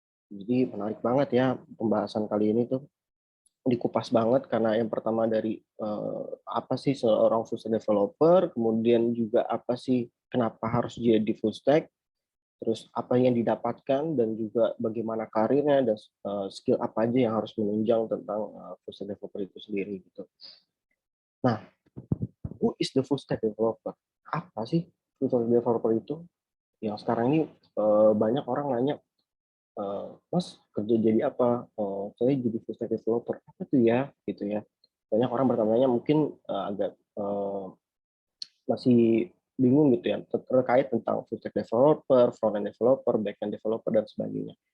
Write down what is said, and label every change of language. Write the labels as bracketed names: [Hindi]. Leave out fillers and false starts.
[Indonesian] Jadi menarik banget ya pembahasan kali ini tuh, dikupas banget karena yang pertama dari apa sih seorang full stack developer, kemudian juga apa sih kenapa harus jadi full stack, terus apa yang didapatkan dan juga bagaimana karirnya dan skill apa aja yang harus menunjang tentang full stack developer itu sendiri gitu. [English] Nah, who is the full stack developer? [Indonesian] Apa sih full stack developer itu? Yang sekarang ini banyak orang nanya, Mas kerja jadi apa? Saya jadi full stack developer. Apa tuh ya? Gitu ya. Banyak orang bertanya mungkin agak masih bingung gitu ya terkait tentang full stack developer, front end developer, back end developer dan sebagainya.